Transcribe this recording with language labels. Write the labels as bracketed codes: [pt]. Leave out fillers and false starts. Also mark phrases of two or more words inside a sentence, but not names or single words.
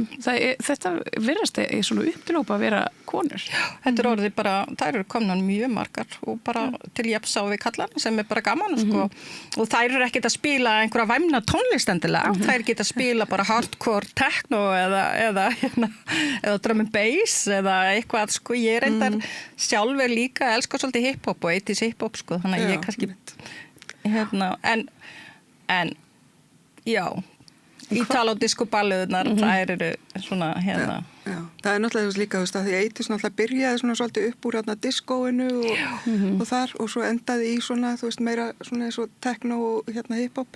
[is] Þetta virðast svona uppdrópa að vera konur. Þetta er orðið bara, þær eru komnar mjög margar og bara til jafns á við kallarna sem er bara gaman og þær eru ekkert að spila einhverja væmna tónlist endilega, þær geta að spila bara [en] hardcore techno [is] eða [en] drum and bass [is] eða eitthvað, ég reyndar sjálfur líka að elska svolítið hiphop og 80s hiphop, þannig að ég kannski en já, Ítalo-diskóballuðnar, þær eru svona Já, það er náttúrulega líka að því 80s náttúrulega byrjaði svona svolítið upp úr diskóinu og þar og svo endaði í svona, þú veist, meira svona eins og techno og hiphopi.